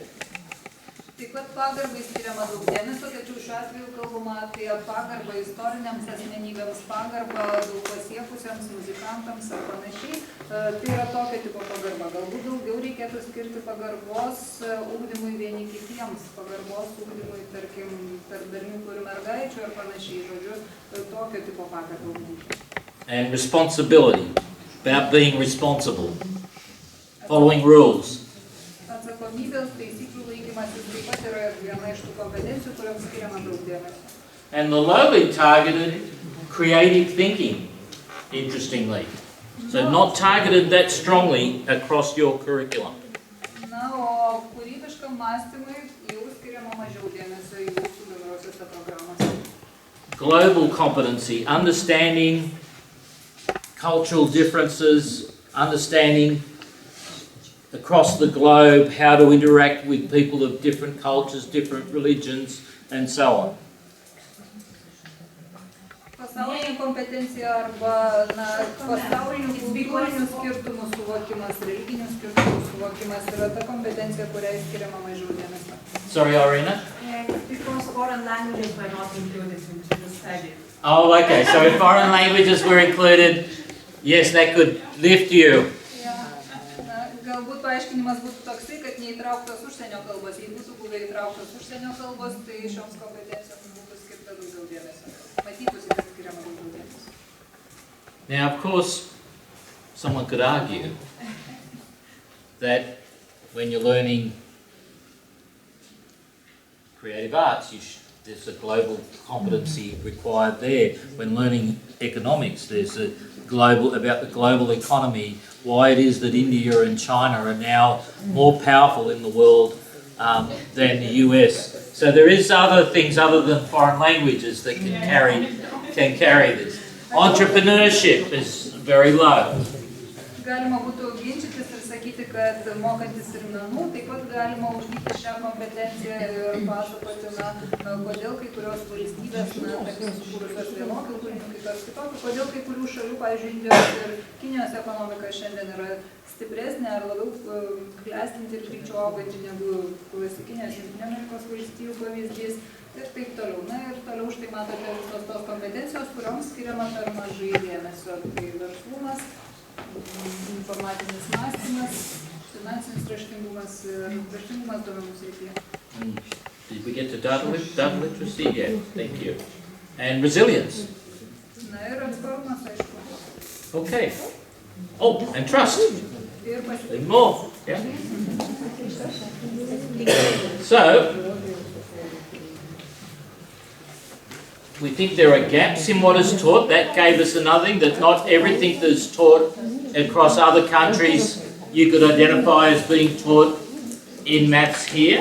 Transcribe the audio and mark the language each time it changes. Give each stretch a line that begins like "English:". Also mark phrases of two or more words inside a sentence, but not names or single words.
Lithuanian: Taip pat pagarbai skiriama daug dėmesio, tačiau šiuo atveju kalbama apie pagarbą istoriniams asmenybėms, pagarbą daug pasiekusiems muzikantams ar panašiai. Tai yra tokio tipo pagarba. Galbūt daugiau reikėtų skirti pagarbos ugdymui vieni kitiems, pagarbos ugdymui, tarkim, tarp berniukų ir mergaičių ar panašiai, žodžiu, tokio tipo pagarbą ugdymui.
English: And responsibility, about being responsible, following rules.
Lithuanian: Atsakomybės, taisyklių laikymasis taip pat yra viena iš tų kompetencijų, kuriams skiriama daug dėmesio.
English: And the lowly targeted, creative thinking, interestingly. So not targeted that strongly across your curriculum.
Lithuanian: Na, o kūrybiškam mąstymui jau skiriama mažiau dėmesio jūsų bendrosiose programose.
English: Global competency, understanding cultural differences, understanding across the globe how to interact with people of different cultures, different religions, and so on.
Lithuanian: Pasaulinė kompetencija arba pasaulinių kultūrinių skirtumų suvokimas, religinių skirtumų suvokimas yra ta kompetencija, kuriai skiriama mažiau dėmesio.
English: Sorry, Irina? Because foreign languages were not included into the study. Oh, okay. So if foreign languages were included, yes, that could lift you.
Lithuanian: Galbūt paaiškinimas būtų toksai, kad neįtrauktos užsienio kalbos. Jei būtų buvę įtrauktos užsienio kalbos, tai šioms kompetencijoms būtų skirta daugiau dėmesio. Matytųsi, kad skiriama daugiau dėmesio.
English: Now, of course, someone could argue that when you're learning creative arts, there's a global competency required there. When learning economics, there's about the global economy, why it is that India and China are now more powerful in the world than the US. So there is other things other than foreign languages that can carry this. Entrepreneurship is very low.
Lithuanian: Galima būtų ginčytis ir sakyti, kad mokantis ir menų, taip pat galima ugdyti šią kompetenciją ir pasakoti, kodėl kai kurios valstybės, tarkim, sukūrusios vienokių turinį, kitos kitokių, kodėl kai kurių šalių, pavyzdžiui, Indijos ir Kinijos ekonomika šiandien yra stipresnė ar labiau klestinti ir greičiau auganti negu klasikinės Jungtinių Amerikos valstijų pavyzdys ir taip toliau. Na ir toliau štai matote visos tos kompetencijos, kurioms skiriama per mažai dėmesio. Tai verslumas, informacinis mąstymas, finansinis raštingumas ir raštingumas duomenų srityje.
English: Did we get to data literacy? Yeah, thank you. And resilience.
Lithuanian: Na ir atsparumas, aišku.
English: Okay. Oh, and trust.
Lithuanian: ir pasitikėti.
English: More. Yeah. So, we think there are gaps in what is taught. That gave us another thing, that not everything that is taught across other countries you could identify as being taught in maths here.